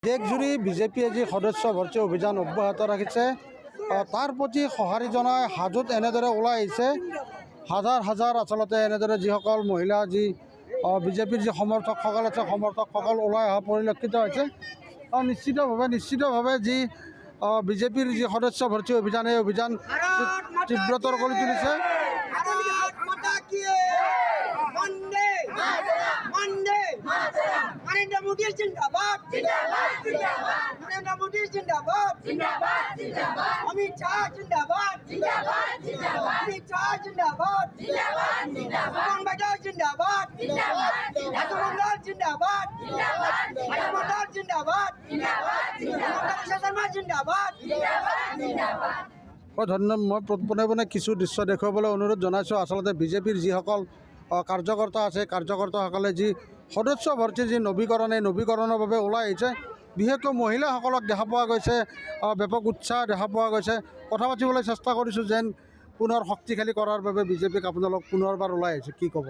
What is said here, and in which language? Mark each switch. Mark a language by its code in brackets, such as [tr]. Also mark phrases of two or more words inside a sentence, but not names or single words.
[as] দেশজুৰি বিজেপিয়ে যি সদস্য ভৰ্তি অভিযান অব্যাহত ৰাখিছে তাৰ প্ৰতি সঁহাৰি জনাই হাজোত এনেদৰে ওলাই আহিছে হাজাৰ হাজাৰ আচলতে এনেদৰে যিসকল মহিলা যি বিজেপিৰ যি সমৰ্থকসকল আছে সমৰ্থকসকল ওলাই অহা পৰিলক্ষিত হৈছে। নিশ্চিতভাৱে যি বিজেপিৰ যি সদস্য ভৰ্তি অভিযান এই অভিযান তীব্ৰতৰ কৰি তুলিছে। [hi] नरेंद्र मोदी जिंदाबाद जिंदाबाद जिंदाबाद नरेंद्र मोदी जिंदाबाद जिंदाबाद जिंदाबाद अमित शाह जिंदाबाद जिंदाबाद जिंदाबाद अमित शाह जिंदाबाद जिंदाबाद जिंदाबाद बंगाल जिंदाबाद जिंदाबाद जिंदाबाद जिंदाबाद जिंदाबाद जिंदाबाद जिंदाबाद शर्मा जिंदाबाद जिंदाबाद जिंदाबाद [as] মই পোনে কিছু দৃশ্য দেখুৱাবলৈ অনুৰোধ জনাইছোঁ। আচলতে বিজেপিৰ যিসকল কাৰ্যকৰ্তা আছে কাৰ্যকৰ্তাসকলে যি সদস্য ভৰ্তি যি নৱীকৰণ এই নৱীকৰণৰ বাবে ওলাই আহিছে। বিশেষকৈ মহিলাসকলক দেখা পোৱা গৈছে, ব্যাপক উৎসাহ দেখা পোৱা গৈছে। কথা পাতিবলৈ চেষ্টা কৰিছোঁ যেন পুনৰ শক্তিশালী কৰাৰ বাবে বিজেপিক আপোনালোক পুনৰবাৰ ওলাই আহিছে, কি ক'ব?